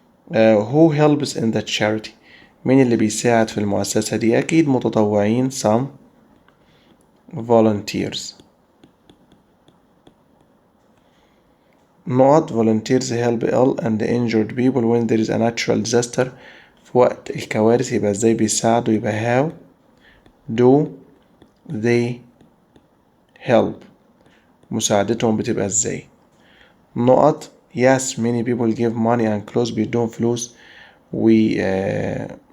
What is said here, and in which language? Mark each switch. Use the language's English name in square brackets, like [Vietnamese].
[English] who helps in that charity؟ [Arabic] مين اللي بيساعد في المؤسسة دي؟ أكيد متطوعين some volunteers. [English] not volunteers help ill and injured people when there is a natural disaster [Arabic] في وقت الكوارث. [English] يبقى ازاي بيساعدوا؟ يبقى how do they help؟ [Arabic] مساعدتهم بتبقى ازاي؟ [English] نقط yes many people give money and clothes [Arabic] بيدوهم فلوس وملابس.